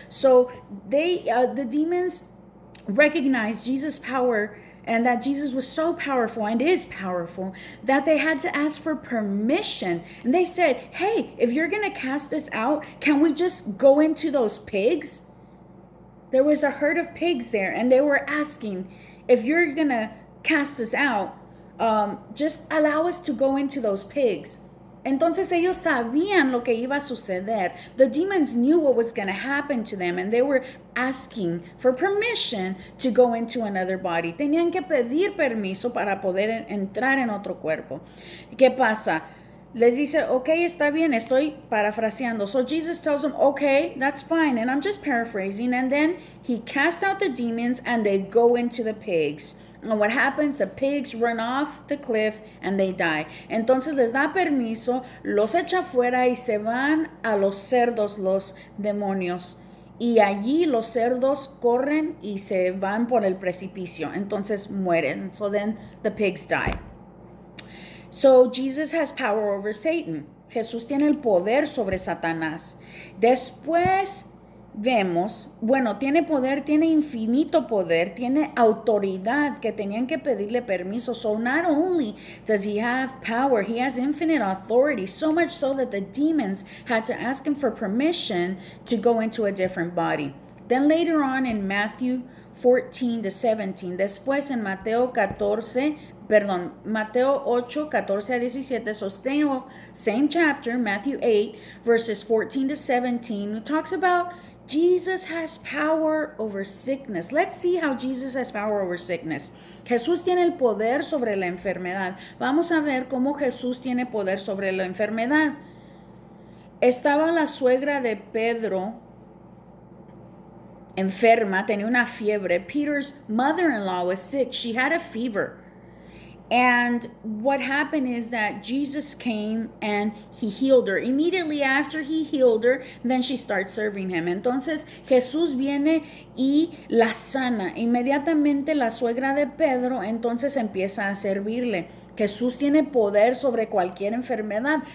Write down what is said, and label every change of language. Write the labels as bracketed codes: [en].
[en] So the demons recognized Jesus' power and that Jesus was so powerful and is powerful that they had to ask for permission. And they said, hey, if you're going to cast us out, can we just go into those pigs? There was a herd of pigs there, and they were asking, if you're going to cast us out, just allow us to go into those pigs. [es] Entonces ellos sabían lo que iba a suceder. [en] The demons knew what was going to happen to them, and they were asking for permission to go into another body. [es] Tenían que pedir permiso para poder entrar en otro cuerpo. ¿Qué pasa? Les dice, okay, está bien, estoy parafraseando. [en] So Jesus tells them, okay, that's fine. And I'm just paraphrasing. And then he casts out the demons and they go into the pigs. And what happens? The pigs run off the cliff and they die. [es] Entonces les da permiso, los echa fuera y se van a los cerdos, los demonios. Y allí los cerdos corren y se van por el precipicio. Entonces mueren. [en] So then the pigs die. So Jesus has power over Satan. [es] Jesús tiene el poder sobre Satanás. Después vemos, bueno, tiene poder, tiene infinito poder, tiene autoridad que tenían que pedirle permiso. [en] So not only does he have power, he has infinite authority, so much so that the demons had to ask him for permission to go into a different body. Then later on in Matthew 14-17, [es] después en Mateo 8:14-17, [en] so still same chapter, Matthew 8, verses 14-17, who talks about Jesus has power over sickness. Let's see how Jesus has power over sickness. [es] Jesús tiene el poder sobre la enfermedad. Vamos a ver cómo Jesús tiene poder sobre la enfermedad. Estaba la suegra de Pedro enferma, tenía una fiebre. [en] Peter's mother-in-law was sick. She had a fever. And what happened is that Jesus came and he healed her. Immediately after he healed her, then she starts serving him. [es] Entonces Jesús viene y la sana. Inmediatamente la suegra de Pedro entonces empieza a servirle. Jesús tiene poder sobre cualquier enfermedad.